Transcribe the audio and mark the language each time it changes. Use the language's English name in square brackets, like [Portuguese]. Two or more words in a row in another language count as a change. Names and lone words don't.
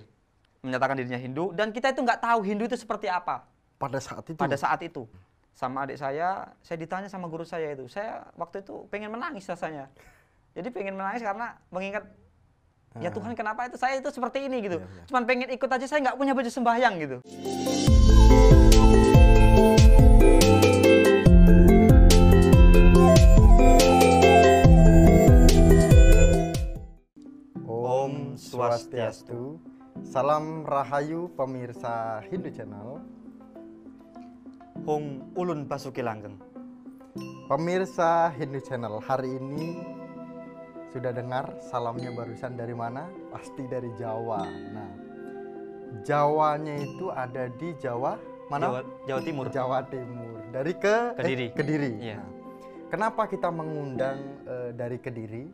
[Indonesian] Menyatakan dirinya Hindu, dan kita itu nggak tahu Hindu itu seperti apa. Pada saat itu? Pada saat itu. Sama adik saya ditanya sama guru saya itu. Saya waktu itu pengen menangis rasanya. Jadi pengen menangis karena mengingat, ya Tuhan kenapa itu saya itu seperti ini gitu. Cuman pengen ikut aja, saya nggak punya baju sembahyang gitu. Om Swastiastu. Salam Rahayu pemirsa Hindu Channel. [Javanese] Hong Ulun Basuki Langgeng. [Indonesian] Pemirsa Hindu Channel, hari ini sudah dengar salamnya barusan dari mana? Pasti dari Jawa. Nah, Jawanya itu ada di Jawa mana? Jawa Timur. Jawa Timur. Dari Kediri. Kediri. Iya. Nah, kenapa kita mengundang dari Kediri?